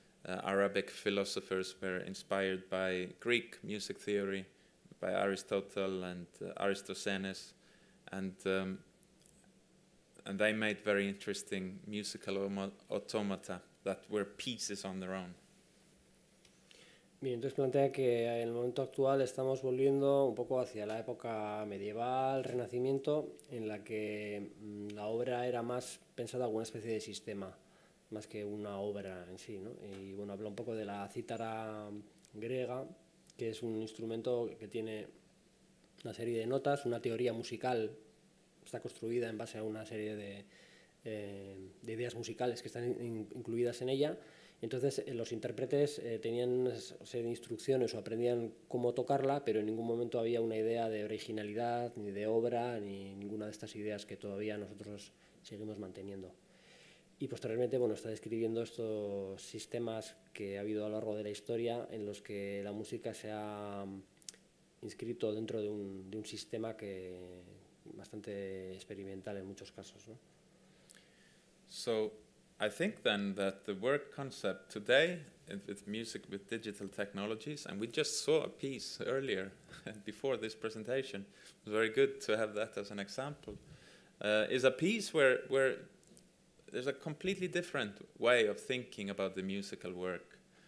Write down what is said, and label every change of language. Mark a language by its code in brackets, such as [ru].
[en] Arabic philosophers were inspired by Greek music theory, by Aristotle and Aristophanes, and they made very interesting musical automata that were pieces on their own. [es] Bien, entonces plantea que en el momento actual estamos volviendo un poco hacia la época medieval, Renacimiento, en la que la obra era más pensada como una especie de sistema, más que una obra en sí, ¿no? Y bueno, habla un poco de la cítara griega, que es un instrumento que tiene una serie de notas, una teoría musical, está construida en base a una serie de ideas musicales que están incluidas en ella. Entonces los intérpretes tenían una serie de instrucciones o aprendían cómo tocarla, pero en ningún momento había una idea de originalidad, ni de obra, ni ninguna de estas ideas que todavía nosotros seguimos manteniendo. Y posteriormente, bueno, está describiendo estos sistemas que ha habido a lo largo de la historia en los que la música se ha inscrito dentro de un sistema que bastante experimental en muchos casos, ¿no? [en] So I think then that the work concept today with music with digital technologies, and we just saw a piece earlier before this presentation, it was very good to have that as an example, is a piece where there's a completely different way of thinking about the musical work.